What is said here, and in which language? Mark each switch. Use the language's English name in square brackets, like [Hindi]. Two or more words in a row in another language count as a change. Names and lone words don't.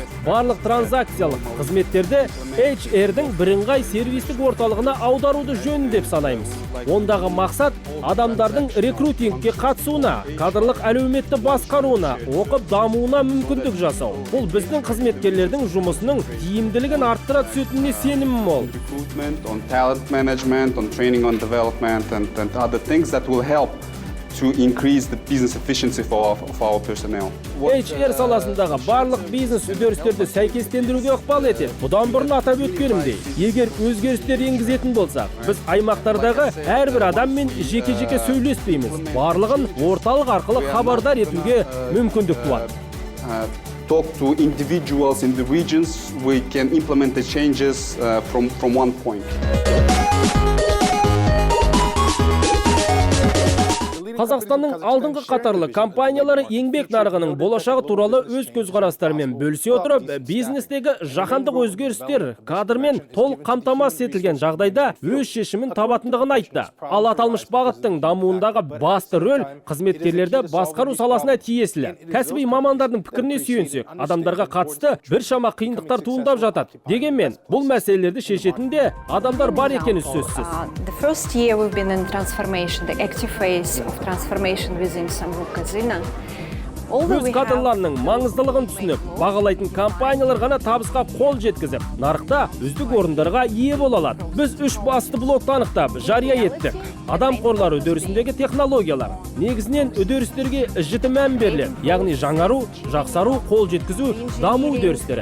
[Kazakh] Барлық транзакциялық қызметтерді HR-дің бірыңғай сервистік орталығына аударуды жөн деп санаймыз. Ондағы мақсат адамдардың рекрутингке қатысуына, кадрлық әлеуметті басқаруына, оқып дамуына мүмкіндік жасау. Бұл біздің қызметкерлердің жұмысының тиімділігін арттыра түсетініне сенімім мол. [English] On talent management, on training, on development and other things that will help to increase the business efficiency of our personnel. [Kazakh] HR саласындағы барлық бизнес үдерістерді сәйкестендіруге ықпал етеді. Бұдан бұрын атап өткенімдей, егер өзгерістер енгізетін болсақ, біз аймақтардағы әрбір адаммен жеке-жеке сөйлеспейміз. Барлығын орталық арқылы хабардар етуге мүмкіндік туады. [English] Talk to individuals in the regions, we can implement the changes from one point. [Kazakh] Қазақстанның алдыңғы қатарлы компаниялары еңбек нарығының болашағы туралы өз көзқарастарымен бөлісе отырып, бизнестегі жаһандық өзгерістер кадрмен толық қамтамасыз етілген жағдайда өз шешімін табатындығын айтты. Ал аталмыш бағыттың дамуындағы басты рөл қызметкерлерді басқару саласына тиесілі. Кәсіби мамандардың пікіріне сүйенсек, адамдарға қатысты біршама қиындықтар туындап жатады. Дегенмен, бұл мәселелерді шешетінде адамдар бар екені сөзсіз. [English] The first year we've been in transformation, the active phase of transformation within Samruk-Kazyna. [Kazakh] Өз кадрларының маңыздылығын түсініп, бағалайтын компаниялар ғана табысқа қол жеткізіп, нарықта үздік орындарға ие бола алады. Біз 3 басты блокты анықтап, жария еттік. Адам қорлары үдерісіндегі технологиялар. Негізінен үдерістерге жіті мән беріледі, яғни жаңару, жақсару, қол жеткізу, даму үдерістері.